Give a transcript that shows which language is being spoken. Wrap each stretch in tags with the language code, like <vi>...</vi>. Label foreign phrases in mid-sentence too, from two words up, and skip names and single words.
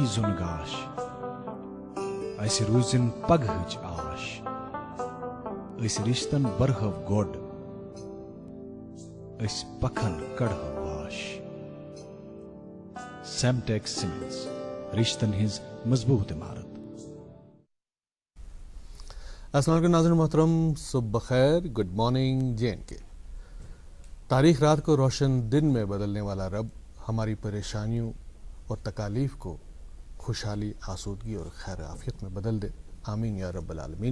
<ks>زن گاش اس روزن پگہچ آش اس رشتن برہو گوڈ اس پکھن کڑہو واش۔ سیمٹیکس سیمنٹس رشتن ہز مضبوط عمارت۔</ks> <ur>السلام علیکم ناظرین محترم، صبح بخیر،</ur> <en>good morning</en> <ur>J&K۔ تاریخ رات کو روشن دن میں بدلنے والا رب ہماری پریشانیوں اور تکالیف کو خوشحالی، آسودگی اور خیر عافیت میں بدل دے، آمین یا رب العالمین۔</ur>